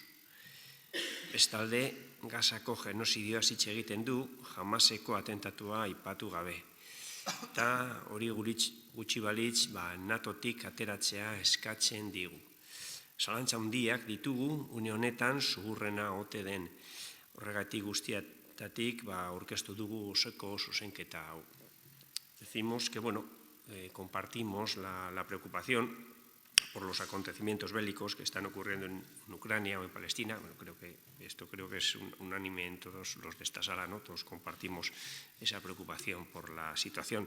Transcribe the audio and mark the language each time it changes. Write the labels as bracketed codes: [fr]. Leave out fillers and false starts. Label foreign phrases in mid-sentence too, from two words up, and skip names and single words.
[eu] Bestalde, Gazako genozidioa hitz egiten du, Hamaseko atentatua aipatu gabe. Eta hori gutxi balitz, NATOtik ateratzea eskatzen digu. Zalantza handiak ditugu, une honetan zuhurrena ote den. Horregatik guztiatatik aurkeztu dugu osoko zuzenketa hau. [es] Decimos que, compartimos la preocupación por los acontecimientos bélicos que están ocurriendo en Ucrania o en Palestina. Bueno, creo que es unánime en todos los de esta sala, ¿no? Todos compartimos esa preocupación por la situación.